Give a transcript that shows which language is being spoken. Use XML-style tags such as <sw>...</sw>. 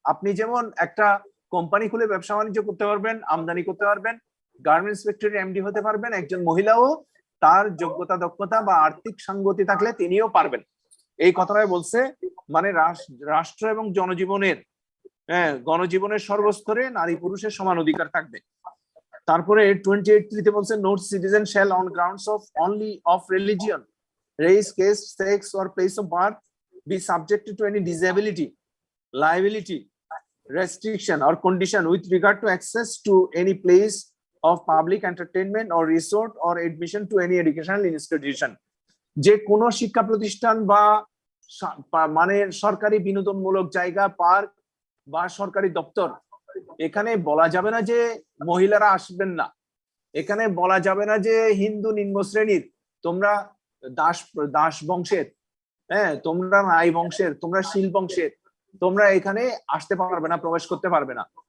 <bn>আপনি যেমন একটা কোম্পানি খুলে ব্যবসা বাণিজ্য করতে পারবেন, আমদানি করতে পারবেন, গার্মেন্টস ফ্যাক্টরির এমডি হতে পারবেন, একজন মহিলাও তার যোগ্যতা দক্ষতা বা আর্থিক সঙ্গতি থাকলে তিনিও পারবেন। এই কথাটাই বলছে, মানে রাষ্ট্র এবং জনজীবনের, গণজীবনের সর্বস্তরে নারী পুরুষের সমান অধিকার থাকবে। তারপরে 28(3) বলছে,</bn> <en>No citizen shall on grounds of only of religion, race, caste, sex or place of birth be subjected to any disability, liability, restriction or condition with regard to access to any place of public entertainment or resort or admission to any educational institution.</en> <bn>যে কোনো শিক্ষা প্রতিষ্ঠান বা মানে সরকারি বিনোদনমূলক জায়গা, park বা সরকারি দপ্তর, এখানে বলা যাবে না যে মহিলারা আসবেন না, এখানে বলা যাবে না যে হিন্দু নিম্ন শ্রেণীর, তোমরা দাস বংশের, তোমরা রায় বংশের, তোমরা শীল বংশের, তোমরা এখানে আসতে পারবে না, প্রবেশ করতে পারবে না।</bn>